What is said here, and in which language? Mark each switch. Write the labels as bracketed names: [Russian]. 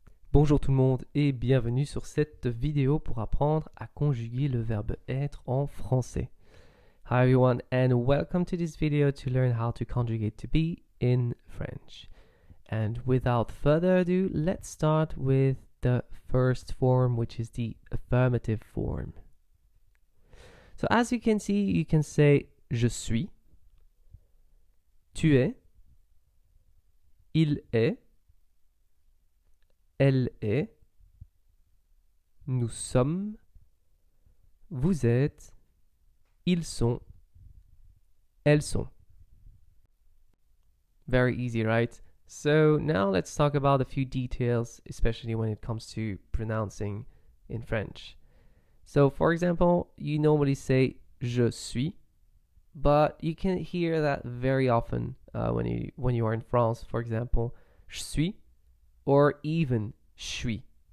[French] Bonjour tout le monde et bienvenue sur cette vidéo pour apprendre à conjuguer le verbe être en français. [English] Hi everyone and welcome to this video to learn how to conjugate to be in French. And without further ado, let's start with the first form, which is the affirmative form. So as you can see, you can say je suis, tu es, il est, elle est, nous sommes, vous êtes, ils sont, elles sont. Very easy, right? So now let's talk about a few details, especially when it comes to pronouncing in French. So for example, you normally say je suis, but you can hear that very often when you are in France, for example, je suis, or even suis.